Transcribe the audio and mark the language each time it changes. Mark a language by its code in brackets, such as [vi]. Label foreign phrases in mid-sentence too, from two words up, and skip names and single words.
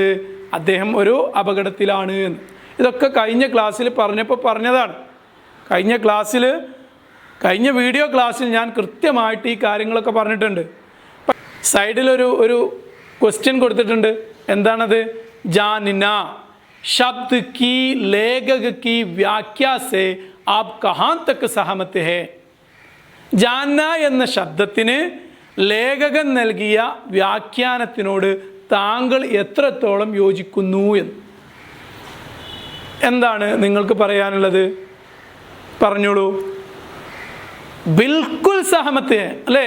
[ml] അദ്ദേഹം ഒരു അപകടത്തിലാണ് എന്ന്. ഇതൊക്കെ കഴിഞ്ഞ ക്ലാസ്സിൽ പറഞ്ഞതാണ്. കഴിഞ്ഞ വീഡിയോ ക്ലാസ്സിൽ ഞാൻ കൃത്യമായിട്ട് ഈ കാര്യങ്ങളൊക്കെ പറഞ്ഞിട്ടുണ്ട്. സൈഡിലൊരു ക്വസ്റ്റ്യൻ കൊടുത്തിട്ടുണ്ട്. എന്താണത്? [hi] जानिना शब्द की लेखक की व्याख्या से आप कहाँ तक सहमत है? [ml] ജാന്ന എന്ന ശബ്ദത്തിന് ലേഖകൻ നൽകിയ വ്യാഖ്യാനത്തിനോട് താങ്കൾ എത്രത്തോളം യോജിക്കുന്നു എന്ന്. എന്താണ് നിങ്ങൾക്ക് പറയാനുള്ളത്? പറഞ്ഞോളൂ. [hi] बिल्कुल सहमत, [ml] അല്ലേ?